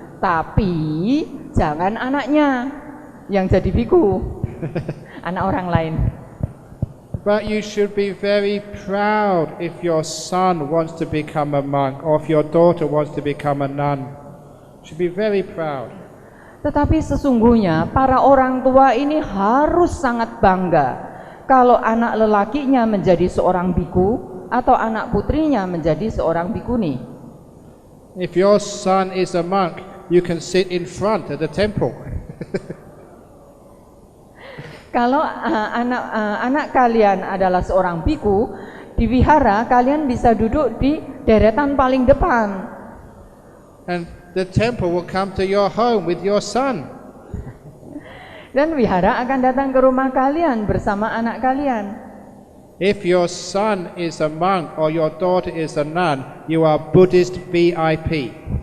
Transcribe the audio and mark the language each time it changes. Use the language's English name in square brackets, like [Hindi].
[Indonesian] Tapi jangan anaknya yang jadi biku, anak orang lain. [English] But you should be very proud if your son wants to become a monk or if your daughter wants to become a nun. You should be very proud. [Indonesian] Tetapi sesungguhnya para orang tua ini harus sangat bangga kalau anak lelakinya menjadi seorang biku atau anak putrinya menjadi seorang bikuni. [English] If your son is a monk, you can sit in front at the temple. [Indonesian] Kalau anak kalian adalah seorang biku, di wihara kalian bisa duduk di deretan paling depan. [English] And the temple will come to your home with your son. [Indonesian] Dan wihara akan datang ke rumah kalian bersama anak kalian. [English] If your son is a monk or your daughter is a nun, you are Buddhist VIP.